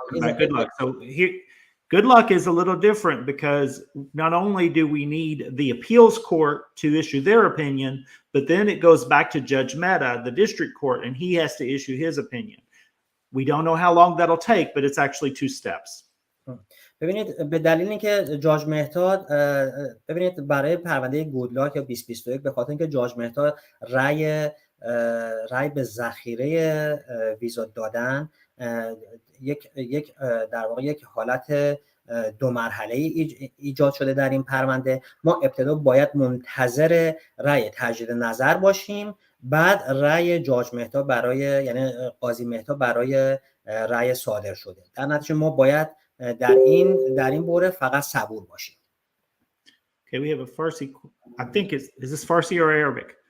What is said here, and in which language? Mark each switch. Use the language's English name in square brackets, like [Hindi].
[English] talking about good luck. So here, good luck is a little different because not only do we need the appeals court to issue their opinion, but then it goes back to Judge Mehta, the district court, and he has to issue his opinion. We don't know how long that'll take, but it's actually 2 steps. [Persian] ببینید به دلیل اینکه جاج مهتاد ببینید برای پرونده گودلاک یا 2021 به خاطر اینکه جاج مهتاد رأی به ذخیره ویزا دادن یک در واقع یک حالت 2 مرحله ایجاد شده در این پرونده. ما ابتدا باید منتظر رأی تجدید نظر باشیم، بعد رأی جاج مهتاد برای یعنی قاضی مهتاد برای رأی صادر شده. در نتیجه ما باید در این باره فقط صبور باشیم. [English] Okay, we have a Farsi. I think is this Farsi or Arabic?